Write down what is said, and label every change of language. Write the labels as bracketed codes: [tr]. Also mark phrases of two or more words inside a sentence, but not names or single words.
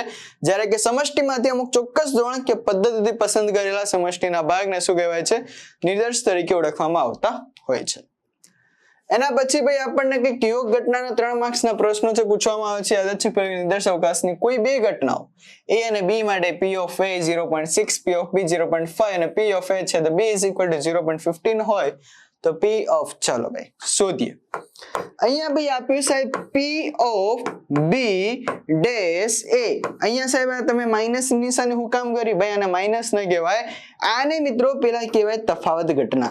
[gu] જ્યારે કે સમષ્ટિમાંથી અમુક ચોક્કસ ધોરણ કે પદ્ધતિથી પસંદ કરેલા સમષ્ટિના ભાગને શું કહેવાય છે? નિદર્શ તરીકે ઓળખવામાં આવતા હોય છે. એના પછી ભાઈ આપણને કંઈક યોગ ઘટનાના 3 માર્ક્સના પ્રશ્નો છે પૂછવામાં આવે છે. યાદ છે નિદર્શ અવકાશની કોઈ બે ઘટનાઓ A અને B માટે P of A 0.6, P of B 0.5 અને P of A છે તો B [en] is equal to [gu] 0.15 હોય તો P of ચાલો ભાઈ શોધીએ. અહીંયા ભાઈ આપ્યું સાહેબ [en] P of B dash A. [gu] અહીંયા સાહેબ તમે માઈનસ નિશાની હું કામ કરી ભાઈ? આને માઈનસ ન કહેવાય, આને મિત્રો પેલા કહેવાય તફાવત ઘટના.